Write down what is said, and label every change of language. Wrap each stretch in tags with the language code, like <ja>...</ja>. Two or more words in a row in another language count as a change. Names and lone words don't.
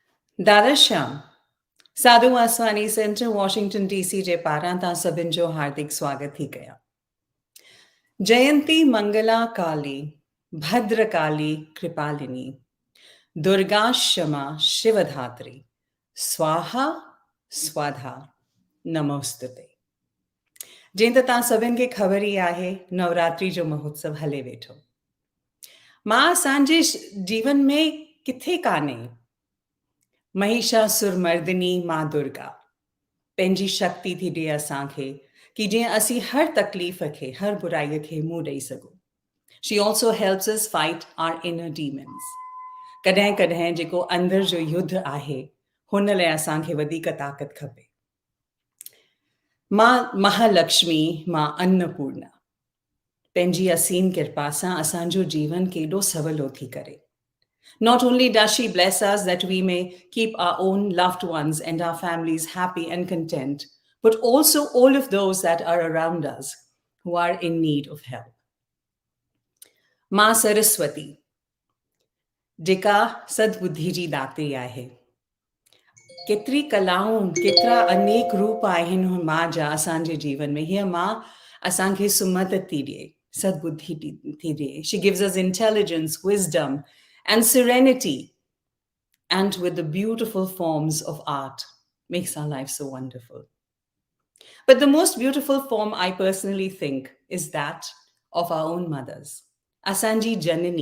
<sd>दादा श्याम साधु वासवानी सेंटर वॉशिंगटन डीसी जे पारां तव्हां सभिनि जो हार्दिक स्वागत थी कयां।</sd> <sa>जयंती मंगला काली भद्रकाली कृपालिनी दुर्गा क्षमा शिवधात्री स्वाहा स्वाधा नमोस्तुते।</sa> <sd>जीअं त तव्हां सभिनि खे ख़बर ई आहे, नवरात्रि जो महोत्सव हले वेठो। मां असांजे जीवन में किथे कान्हे। महिषासुर मर्दिनी मां दुर्गा पंहिंजी शक्ति थी ॾिए असांखे कि जीअं असीं हर तकलीफ़ खे, हर बुराईअ खे मुंहुं ॾेई सघूं।</sd> <en>She also helps us fight our inner demons.</en> <sd>कॾहिं कॾहिं जेको अंदर जो युद्ध आहे, हुन लाइ असांखे वधीक ताक़त खपे। मां महालक्ष्मी, मां अन्नपूर्णा पंहिंजी असीम कृपा सां असांजो जीवन केॾो सवलो थी करे।</sd> <en>Not only does she bless us that we may keep our own loved ones and our families happy and content, but also all of those that are around us who are in need of help. Ma Saraswati,</en> <sd>जेका सद्बुद्धि जी दात्री आहे। केतिरी कलाऊं, केतिरा अनेक रूप आहिनि मां जा असांजे जीवन में। हीअ मां असांखे सुमत थी ॾिए, सद्बुद्धि थी ॾिए।</sd> <en>She gives us intelligence, wisdom, and serenity, and with the beautiful forms of art, makes our life so wonderful. But the most beautiful form, I personally think, is that of our own mothers,</en> <sd>असांजी जननी.</sd>